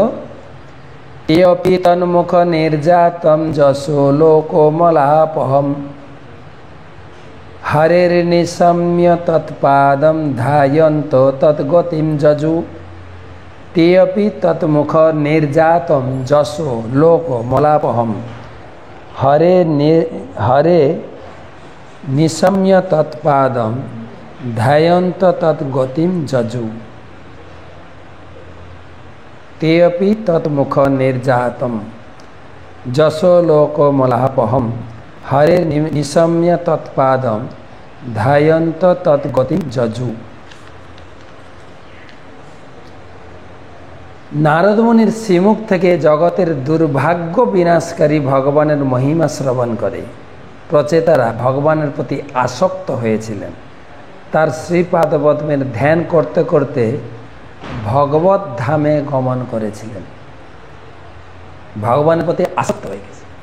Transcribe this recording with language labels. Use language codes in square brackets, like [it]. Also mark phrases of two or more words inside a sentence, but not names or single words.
[sa] ইয়পি তন্মুখ নির্যাতম যশো লোকমলাপহম হরের নিশম্য তৎপাদম ধ্যায়ন্ত তৎগতিম যজু। তেয়পি তৎমুখ নির্যাতম যশো লোকমলাপহম হরে নিশম্য তৎপাদম ধ্যায়ন্ত তৎগতিম যজু। तेऽपि तत्मुख निर्जातम जसो लोकमलापहम हरे निशम्य तत्पादम ध्यायन्त तत्गतिम जजु। [bn] নারদ মুনির শ্রীমুখ থেকে জগতের দুর্ভাগ্য বিনাশকারী ভগবানের মহিমা শ্রবণ করে প্রচেতারা ভগবানের প্রতি আসক্ত হয়েছিলেন। তার শ্রীপাদপদ্মের ধ্যান করতে করতে ভগবত ধামে গমন করেছিলেন। ভগবানের প্রতি আসক্ত হয়ে গেছে।